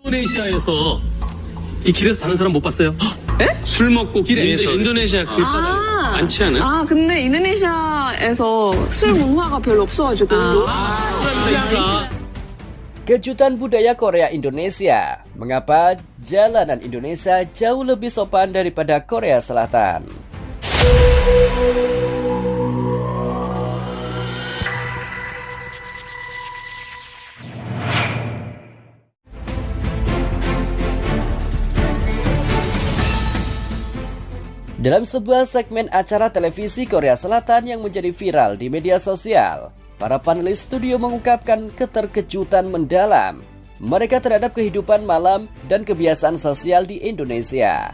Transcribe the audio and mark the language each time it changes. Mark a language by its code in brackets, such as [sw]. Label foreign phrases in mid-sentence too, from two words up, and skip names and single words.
[ko] 인도네시아에서 이 길에서 자는 사람 못 봤어요? 술 먹고 길에서 인도네시아 길바닥에 많지 않아요? 아, 근데 인도네시아에서 술 문화가 별로 없어가지고. [id] Kejutan budaya Korea Indonesia. Mengapa jalanan Indonesia jauh lebih sopan daripada Korea Selatan? Dalam sebuah segmen acara televisi Korea Selatan yang menjadi viral di media sosial, para panelis studio mengungkapkan keterkejutan mendalam mereka terhadap kehidupan malam dan kebiasaan sosial di Indonesia.